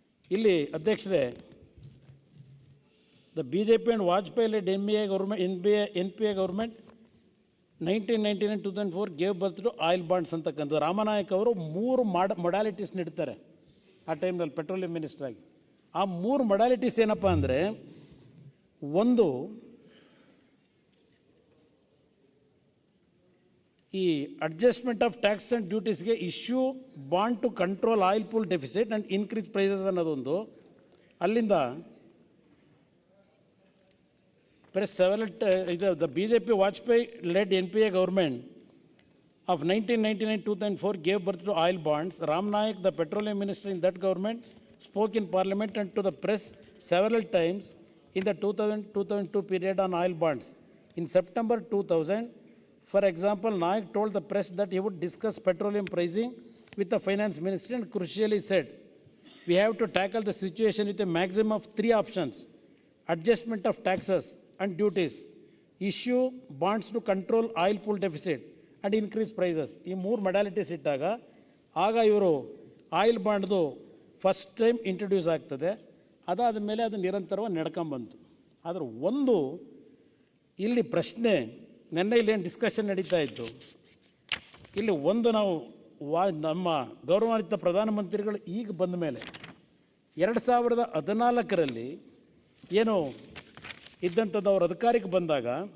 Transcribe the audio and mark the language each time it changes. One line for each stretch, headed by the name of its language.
Kannada: ಇಲ್ಲಿ ಅಧ್ಯಕ್ಷರೇ,
English: the BJP and Vajpayee led NPA government 1999-2004 gave birth to oil bonds
Kannada: ಅಂತಕ್ಕಂಥದ್ದು. ರಾಮನಾಯಕ್ ಅವರು 3 ಮೊಡಾಲಿಟೀಸ್ ನೀಡ್ತಾರೆ ಆ ಟೈಮ್ನಲ್ಲಿ ಪೆಟ್ರೋಲಿಯಂ ಮಿನಿಸ್ಟರ್ ಆಗಿ. ಆ 3 ಮೊಡಾಲಿಟೀಸ್ ಏನಪ್ಪ ಅಂದರೆ, ಒಂದು ಈ
English: adjustment of tax and ಡ್ಯೂಟೀಸ್ಗೆ issue bond to control oil pool deficit and increase prices
Kannada: ಅನ್ನೋದೊಂದು. ಅಲ್ಲಿಂದ
English: the BJP Vajpayee led NPA government of 1999-2004 gave birth to oil bonds. Ram Nayak, the petroleum minister in that government, spoke in parliament and to the press several times in the 2000-2002 period on oil bonds. In September 2000, for example, Nayak told the press that he would discuss petroleum pricing with the finance ministry and crucially said, we have to tackle the situation with a maximum of 3 options: adjustment of taxes and duties, issue bonds to control oil pool deficit and increase prices.
Kannada: ಈ 3 modalities ಇಟ್ಟಾಗ ಆಗ ಇವರು oil ಬಾಂಡ್ದು first time introduce ಆಗ್ತದೆ. ಅದಾದ ಮೇಲೆ ಅದು ನಿರಂತರವಾಗಿ ನಡ್ಕೊಂಬಂತು. ಆದರೆ ಒಂದು ಇಲ್ಲಿ ಪ್ರಶ್ನೆ, ನೆನ್ನೆ ಇಲ್ಲೇನು ಡಿಸ್ಕಷನ್ ನಡೀತಾ ಇತ್ತು, ಇಲ್ಲಿ ಒಂದು ನಾವು ನಮ್ಮ ಗೌರವಾನ್ವಿತ ಪ್ರಧಾನಮಂತ್ರಿಗಳು ಈಗ ಬಂದ ಮೇಲೆ 2014ರಲ್ಲಿ ಏನು ಇದ್ದಂಥದ್ದು ಅವ್ರ ಅಧಿಕಾರಕ್ಕೆ ಬಂದಾಗ